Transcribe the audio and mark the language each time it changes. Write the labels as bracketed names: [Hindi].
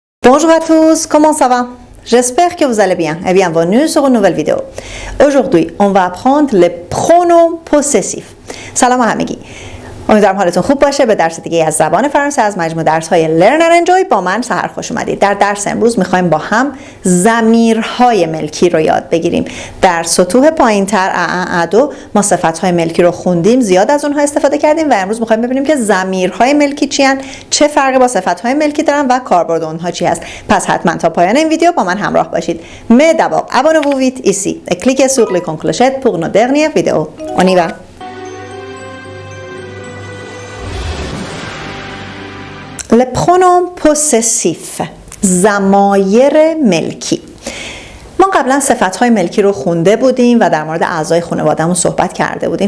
[French] Bonjour à tous, comment ça va? J'espère que vous allez bien et bienvenue sur une nouvelle vidéo. Aujourd'hui, on va apprendre les pronoms possessifs. [Persian] سلام همگی. امیدوارم حالتون خوب باشه. به درس دیگه از زبان فرانسه از مجموع درس‌های Learn and Enjoy با من سحر خوش اومدید. در درس امروز می‌خوایم با هم ضمیرهای ملکی رو یاد بگیریم. در سطوح پایین‌تر ادو ما صفت‌های ملکی رو خوندیم، زیاد از اونها استفاده کردیم و امروز می‌خوایم ببینیم که ضمیرهای ملکی چی هستند، چه فرقی با صفت‌های ملکی دارن و کاربرد اونها چی هست. پس حتما تا پایان این ویدیو با من همراه باشید. [French] Mais d'abord, abonnez-vous vite ici et cliquez sur les clochettes pour nos dernières vidéos. On y va. Les pronoms possessifs، [Persian] ضمایر ملکی. ما قبلا صفت‌های ملکی رو خونده بودیم و در مورد اعضای خانواده‌مون صحبت کرده بودیم.